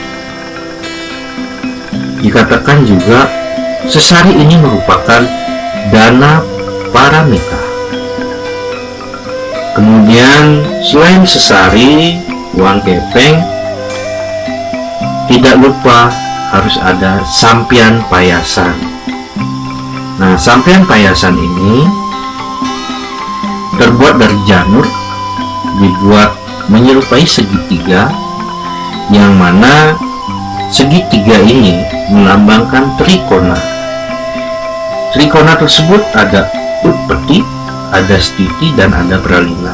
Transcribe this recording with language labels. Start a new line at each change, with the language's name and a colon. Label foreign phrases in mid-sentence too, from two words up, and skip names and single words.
Indonesian: Dikatakan juga sesari ini merupakan dana paramita. Kemudian selain sesari, uang kepeng, tidak lupa harus ada sampian payasan. Nah, sampian payasan ini terbuat dari janur, dibuat menyerupai segitiga, yang mana segitiga ini melambangkan trikona. Trikona tersebut ada utpeti, ada stiti, dan ada pralina.